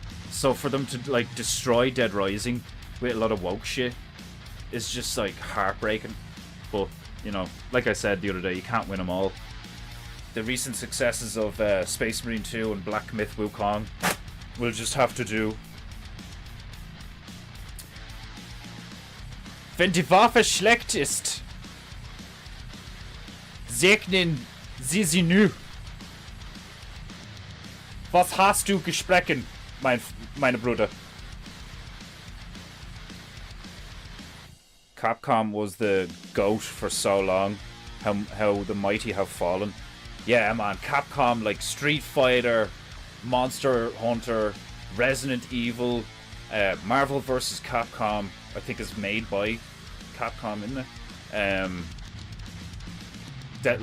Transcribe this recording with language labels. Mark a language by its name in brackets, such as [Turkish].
[English] So for them to, like, destroy Dead Rising with a lot of woke shit is just, like, heartbreaking. But, you know, like I said the other day, you can't win them all. The recent successes of Space Marine 2 and Black Myth Wukong will just have to do. [German] Wenn die Waffe schlecht ist, segnen Sie sie nu. Was hast du gesprochen, meine Bruder? [English] Capcom was the GOAT for so long. How the mighty have fallen. Yeah, man, Capcom, like Street Fighter, Monster Hunter, Resident Evil, Marvel vs. Capcom, I think is made by Capcom, isn't it?